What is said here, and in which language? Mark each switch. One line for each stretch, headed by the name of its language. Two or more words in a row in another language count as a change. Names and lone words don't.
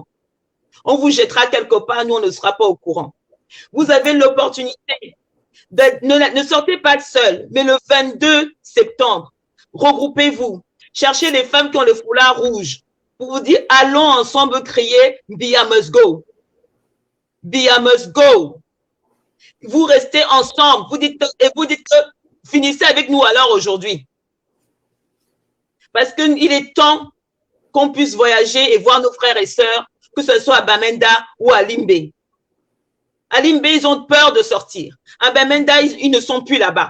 French: On vous jettera quelque part, nous, on ne sera pas au courant. Vous avez l'opportunité. Ne sortez pas seul, mais le 22 septembre, regroupez-vous. Cherchez les femmes qui ont le foulard rouge pour vous dire, allons ensemble crier
English: Bia must go. Bia must go.
French: Vous restez ensemble. Vous dites que finissez avec nous alors aujourd'hui. Parce qu'il est temps qu'on puisse voyager et voir nos frères et sœurs, que ce soit à Bamenda ou à Limbe. À Limbe, ils ont peur de sortir. À Bamenda, ils ne sont plus là-bas.